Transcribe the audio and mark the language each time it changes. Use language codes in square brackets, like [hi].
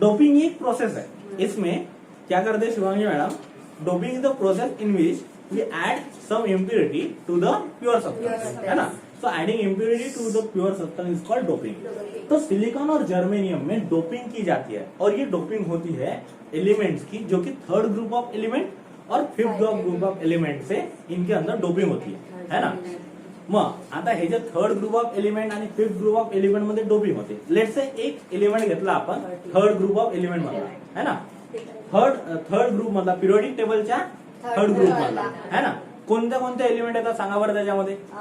[hi] Doping एक process है, इसमें क्या करते हैं Shivangi madam, [en] doping is the process in which we add some impurity to the pure substance, [hi] है ना। [en] So adding impurity to the pure substance is called doping. [hi] तो सिलिकॉन और जर्मेनियम में डोपिंग की जाती है, और ये डोपिंग होती है एलिमेंट्स की जो कि थर्ड ग्रुप ऑफ एलिमेंट और फिफ्थ ग्रुप ऑफ एलिमेंट से इनके अंदर डोपिंग होती है ना. [mr] मग आता हे जे थर्ड ग्रुप ऑफ एलिमेंट आणि फिफ्थ ग्रुप ऑफ एलिमेंट मध्ये डोपिंग होते. लेट्स से एक एलिमेंट घेतला आपण थर्ड ग्रुप ऑफ एलिमेंट मधला है ना. थर्ड ग्रुप मधला पिरियोडिक टेबलच्या थर्ड ग्रुप मधला है ना. कोणत्या कोणत्या एलिमेंट येतात सांगा बरं त्याच्यामध्ये.